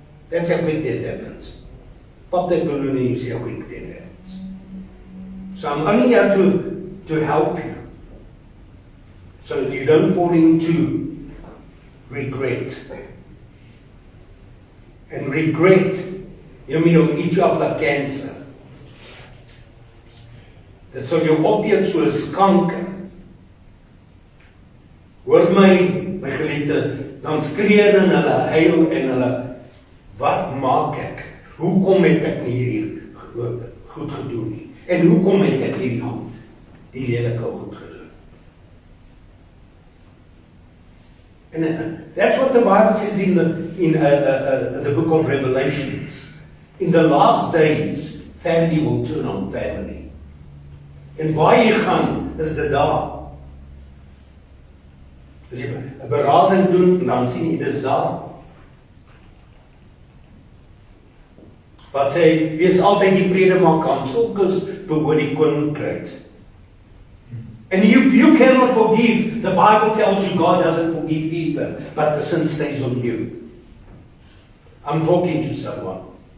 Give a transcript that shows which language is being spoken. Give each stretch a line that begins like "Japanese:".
English: That's how quick death happens. Pop that balloon and you see how quick death happens. So I'm only here to help you, so that you don't fall into regret. And regret, will eat you up like cancer.
Afrikaans: Dit sal jou opeet soos kanker. Hoor my geliefde, dan skree en hulle huil en hulle, wat maak ek? Hoekom het ek nie hierdie goed gedoen nie? En hoekom het ek die lelike goed gedoen?
English: And that's what the Bible says in the book of Revelations. In the last days, family will turn on family.
Afrikaans: En waar jy gaan, is dit daar. As jy 'n berading doen, dan sien jy dis daar. Wat sê, wees altyd die vredeman kan, sulkes behoort die koninkryk.
English: And if you cannot forgive, the Bible tells you God doesn't forgive either, but the sin stays on you. I'm talking to someone.